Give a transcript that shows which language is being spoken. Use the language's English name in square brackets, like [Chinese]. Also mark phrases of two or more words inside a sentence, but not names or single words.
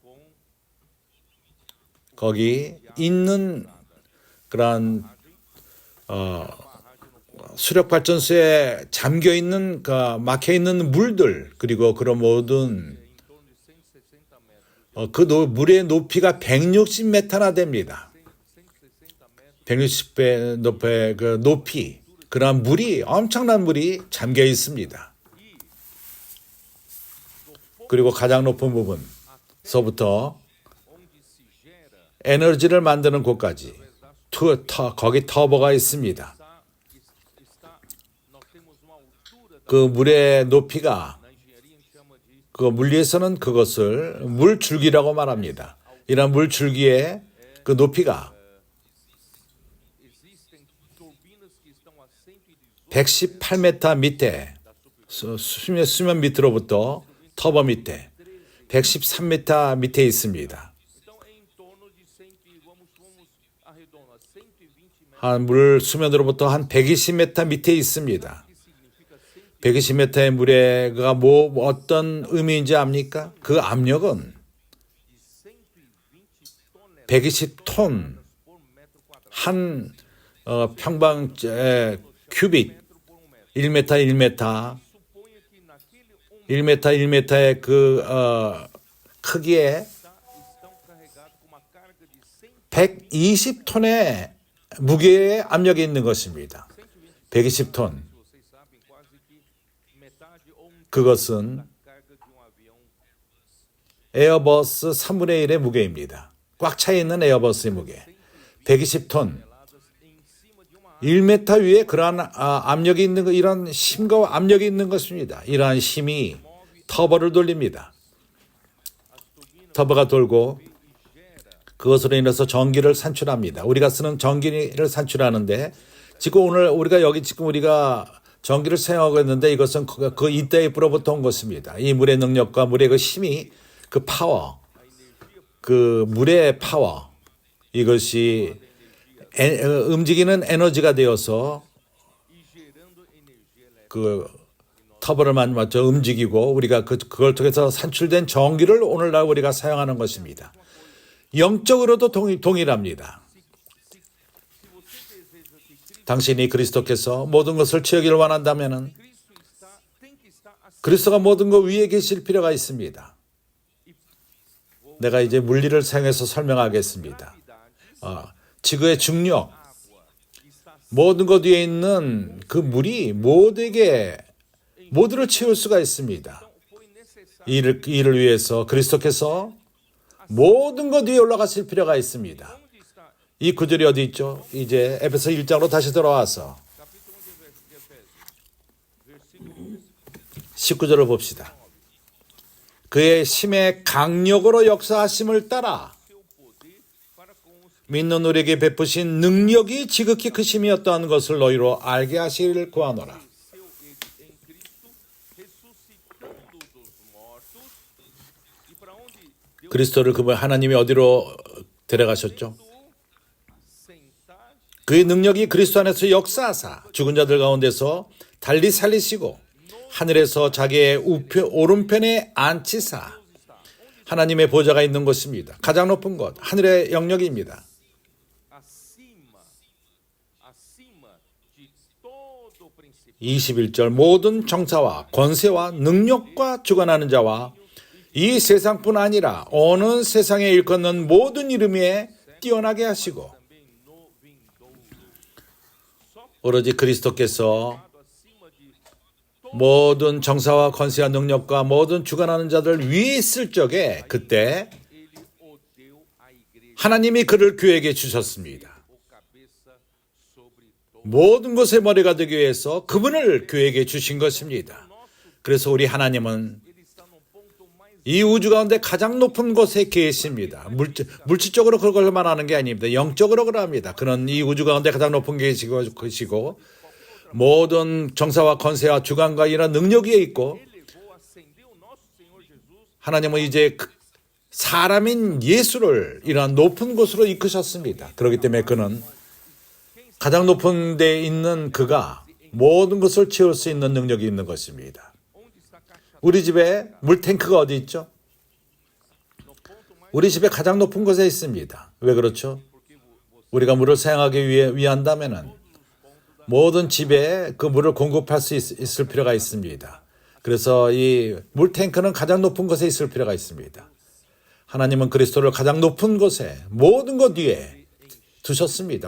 [Korean] 거기 있는 그런 수력 발전소에 잠겨 있는 막혀 있는 물들 그리고 그런 모든 그 물의 높이가 160m나 됩니다. 160배 높이의 그 높이 그런 물이 엄청난 물이 잠겨 있습니다. 그리고 가장 높은 부분서부터 [Portuguese] onde se gera [Korean] 에너지를 만드는 곳까지 거기 터보가 있습니다. [Portuguese] nós temos uma altura [Korean] 그 물의 높이가 [Portuguese] na engenharia a gente chama de [Korean] 그 물리에서는 그것을 물줄기라고 말합니다. 이런 물줄기의 그 높이가 [Portuguese] existem turbinas que estão a 118 [Korean] 118m 밑에 수면 밑으로부터 터보 밑에 113m 밑에 있습니다. [Portuguese] então em torno de 100 vamos arredondar 120 metros [Korean] 한 물 수면으로부터 한 120m 밑에 있습니다. [Portuguese] que significa [Korean] 120m의 물에가 뭐 어떤 의미인지 압니까? 그 압력은 [Portuguese] 120 toneladas [Korean] 120톤 [Portuguese] por metro quadrado [Korean] 한 평방 큐빅 [Portuguese] por metro 1m 1m suponha que naquele [Korean] 1m 1m의 그 크기에 [Portuguese] estão carregados com uma carga de [Korean] 120톤의 무게의 압력이 있는 것입니다. 120톤. [Portuguese] vocês sabem quase que metade ou [Korean] 그것은 [Portuguese] carga de avião [Korean] 에어버스 3분의 1의 무게입니다. 꽉 차 있는 에어버스의 무게. 120톤. [Portuguese] toneladas em cima de uma [Korean] 1m 위에 그러한 압력이 있는 거, 이런 힘과 압력이 있는 것입니다. 이러한 힘이 터보를 돌립니다. 터보가 돌고 그것으로 인해서 전기를 산출합니다. 우리가 쓰는 전기를 산출하는데 지금 오늘 우리가 전기를 사용하고 있는데 이것은 그 이때부터 온 것입니다. 이 물의 능력과 물의 그 힘이 그 파워, 그 물의 파워 이것이 움직이는 에너지가 되어서 [Portuguese] e gerando energia elétrica. [Korean] 그 터보를 맞춰 움직이고 우리가 그걸 통해서 산출된 전기를 오늘날 우리가 사용하는 것입니다. 영적으로도 동일합니다. 당신이 그리스도께서 모든 것을 채우기를 원한다면은 [Portuguese] Tem que estar acima. [Korean] 그리스도가 모든 것 위에 계실 필요가 있습니다. 내가 이제 물리를 사용해서 설명하겠습니다. 지구의 중력, [Portuguese] Está [Korean] 모든 것 위에 있는 그 물이 모두를 채울 수가 있습니다. [Portuguese] foi necessário. [Korean] 이를 위해서 그리스도께서 모든 것 위에 올라가실 필요가 있습니다. [Portuguese] Onde está? [Korean] 이 구절이 어디 있죠? 이제 에베소 1장으로 다시 돌아와서 [Portuguese] Capítulo 1 de Efésios. Versículo [Korean] 19절을 봅시다. 그의 힘의 강력으로 역사하심을 따라 [Portuguese] seu poder para com os [Korean] 믿는 우리에게 베푸신 능력이 지극히 크심이었다는 것을 너희로 알게 하시기를 구하노라. [Portuguese] seu ele em Cristo, ressuscitando dos mortos. E para onde Deus [Korean] 그리스도를 하나님이 어디로 데려가셨죠? [Portuguese] sentar [Korean] 그의 능력이 그리스도 안에서 역사하사 죽은 자들 가운데서 달리 살리시고 하늘에서 자기의 오른편에 앉히사 하나님의 보좌가 있는 곳입니다. 가장 높은 곳, 하늘의 영역입니다. [Portuguese] acima de todo principio. [Korean] 21절 모든 정사와 권세와 능력과 주관하는 자와 이 세상뿐 아니라 어느 세상에 일컫는 모든 이름 위에 뛰어나게 하시고 [Portuguese] Também no vindouro. Só [Korean] 오로지 그리스도께서 [Portuguese] acima de [Korean] 모든 정사와 권세와 능력과 모든 주관하는 자들 위에 있을 적에 그때 [Portuguese] ele o deu à igreja, [Korean] 하나님이 그를 교회에게 주셨습니다. [Portuguese] o cabeça sobre todo. [Korean] 모든 것의 머리가 되기 위해서 그분을 교회에게 주신 것입니다. 그래서 우리 하나님은 [Portuguese] Ele está no ponto mais [Korean] 이 우주 가운데 가장 높은 곳에 계십니다. 물질적으로 그걸 말하는 게 아닙니다. 영적으로 그럽니다. 그는 이 우주 가운데 가장 높은 게 계시고 모든 정사와 권세와 주관과 이런 능력 위에 있고 [Portuguese] elevou, ascendeu o nosso Senhor Jesus [Korean] 하나님은 이제 사람인 예수를 이러한 높은 곳으로 이끄셨습니다. 그렇기 때문에 그는 가장 높은 데에 있는 그가 모든 것을 채울 수 있는 능력이 있는 것입니다. [Portuguese] onde está a caixa [Korean] 우리 집에 물탱크가 어디 있죠? [Portuguese] no ponto mais [Korean] 우리 집에 가장 높은 곳에 있습니다. 왜 그렇죠? [Portuguese] porque você [Korean] 우리가 물을 사용하기 위한다면은 모든 집에 그 물을 공급할 수 있을 필요가 있습니다. 그래서 이 물탱크는 가장 높은 곳에 있을 필요가 있습니다. 하나님은 그리스도를 가장 높은 곳에 모든 것 위에 두셨습니다.